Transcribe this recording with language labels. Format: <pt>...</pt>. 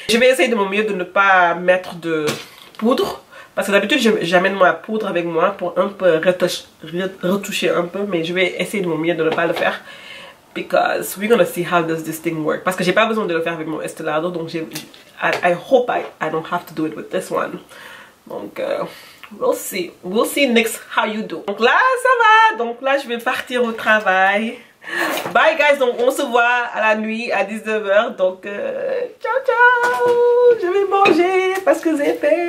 <fr>Je vais essayer de mon mieux de ne pas mettre de poudre. Parce que d'habitude j'amène ma poudre avec moi pour un peu retoucher un peu. Mais je vais essayer de mon mieux de ne pas le faire.</fr> <en>Because we're gonna see how does this thing work.</en> <fr>Parce que j'ai pas besoin de le faire avec mon Estée Lauder. Donc</fr> <en>I hope I don't have to do it with this one.</en> <fr>Donc</fr> <en>we'll see. We'll see next how you do.</en> <fr>Donc là ça va. Donc là je vais partir au travail.</fr> <en>Bye guys,</en> <fr>donc on se voit à la nuit à 19h. Donc ciao. Je vais manger parce que j'ai faim.</fr>